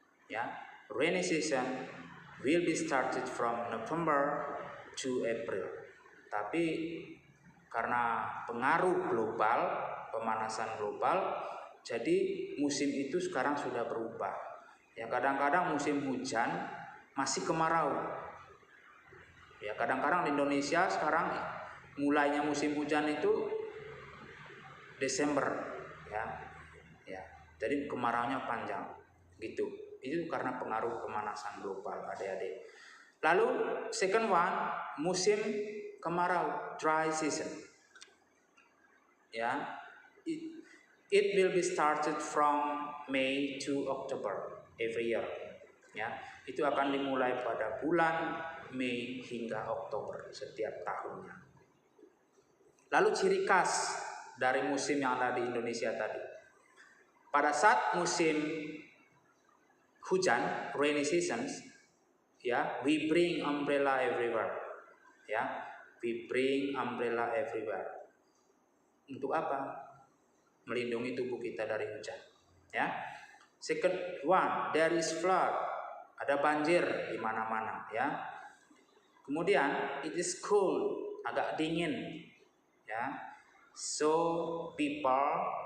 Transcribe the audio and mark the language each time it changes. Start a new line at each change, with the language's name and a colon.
English: Ya, rainy season will be started from November to April.
Indonesian: Tapi karena pengaruh global, pemanasan global, jadi musim itu sekarang sudah berubah. Ya, kadang-kadang musim hujan masih kemarau. Ya, kadang-kadang di Indonesia sekarang mulainya musim hujan itu Desember, ya. Ya. Jadi kemaraunya panjang gitu. Itu karena pengaruh pemanasan global, adik-adik. Lalu
English: second one,
Indonesian: musim kemarau,
English: dry season.
Indonesian: Ya.
English: It will be started from May to October every year.
Indonesian: Ya. Itu akan dimulai pada bulan Mei hingga Oktober setiap tahunnya. Lalu ciri khas dari musim yang ada di Indonesia tadi. Pada saat musim hujan,
English: rainy seasons, ya, we bring umbrella everywhere. Ya, we bring umbrella everywhere.
Indonesian: Untuk apa? Melindungi tubuh kita dari hujan. Ya.
English: Second one, there is flood.
Indonesian: Ada banjir di mana-mana, ya. Kemudian
English: it is cold,
Indonesian: agak dingin.
English: Ya, so people